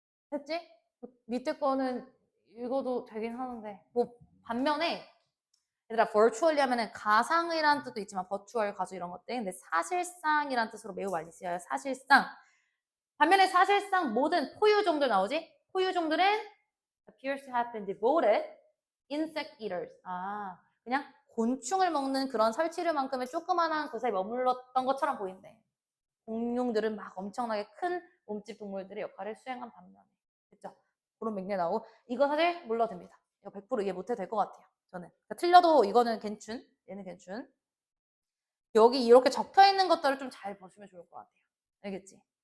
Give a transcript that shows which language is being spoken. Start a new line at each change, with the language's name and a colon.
Korean: 됐지? 밑에 거는 읽어도 되긴 하는데 뭐 반면에 얘들아 virtually 하면은 가상이라는 뜻도 있지만 virtual 가수 이런 것들 근데 사실상이라는 뜻으로 매우 많이 쓰여요. 사실상 반면에 사실상 모든 포유종들 나오지? 포유종들은
English: appears to have been devoted insect eaters.
Korean: 아 그냥 곤충을 먹는 그런 설치류만큼의 조그만한 곳에 머물렀던 것처럼 보인대. 공룡들은 막 엄청나게 큰 몸집 동물들의 역할을 수행한 반면에 그죠? 그런 맥락 나오고 이거 사실 몰라도 됩니다. 이거 100% 이해 못해도 될 것 같아요. 저는 그러니까 틀려도 이거는 괜춘 얘는 괜춘 여기 이렇게 적혀 있는 것들을 좀 잘 보시면 좋을 것 같아요. 알겠지?